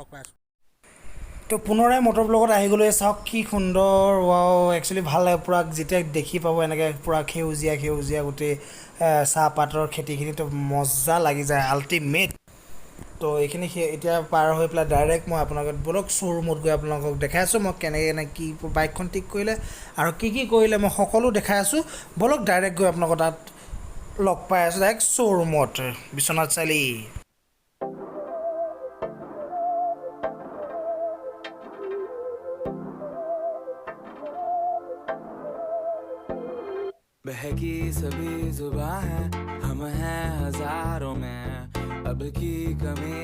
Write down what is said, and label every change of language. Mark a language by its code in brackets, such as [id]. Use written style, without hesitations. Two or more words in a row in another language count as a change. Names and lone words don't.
[as] পাই আছোঁ তো পুনৰাই মটৰ ব্লকত আহি গ'লোঁ চাওক কি সুন্দৰ একচুৱেলি ভাল লাগে পূৰা যেতিয়া দেখি পাব এনেকৈ পূৰা সেউজীয়া গোটেই চাহপাতৰ খেতিখিনি তো মজা লাগি যায় আল্টিমেট তো এইখিনি এতিয়া পাৰ হৈ পেলাই ডাইৰেক্ট মই আপোনালোকক ব'লক শ্ব'ৰুমত গৈ আপোনালোকক দেখাই আছোঁ মই কেনেকৈ কি বাইকখন ঠিক কৰিলে আৰু কি কৰিলে মই সকলো দেখাই আছোঁ ব'লক ডাইৰেক্ট গৈ আপোনালোকৰ তাত লগ পাই আছোঁ ডাইৰেক্ট শ্ব'ৰুমত বিশ্বনাথ চাৰিআলি [hi] बहकी सभी जुबां है हम हैं हजारों में अब की कमी